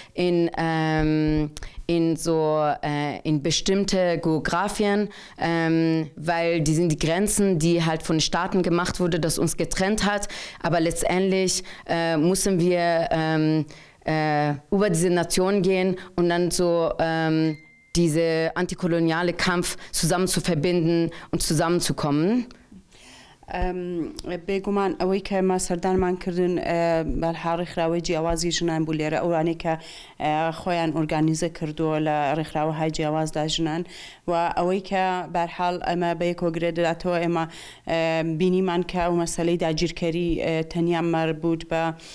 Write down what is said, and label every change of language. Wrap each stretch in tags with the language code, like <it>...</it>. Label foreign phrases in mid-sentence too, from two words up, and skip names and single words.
<de>in bestimmte Geografien, weil die sind die Grenzen, die halt von Staaten gemacht wurde, das uns getrennt hat, aber letztendlich müssen wir über diese Nation gehen und dann so diese antikoloniale Kampf zusammen zu verbinden und zusammenzukommen.</de> <ckb>بێگومان ئەوەی کە ئێمە سەردانمان کردن بەرها ڕێکخراوەی جیاوازی ژنان بوو لێرە ئەوانەی کە خۆیان ئۆرگانیزە کردووە لە ڕێکخراوەهای جیاوازدا ژنان و ئەوەی کە بەرحاڵ ئەمە بە یەکەوە گرێدەداتەوە ئێمە بینیمان کە ئەو مەسەلەی داگیرکەری تەنیا مربوط بە</ckb>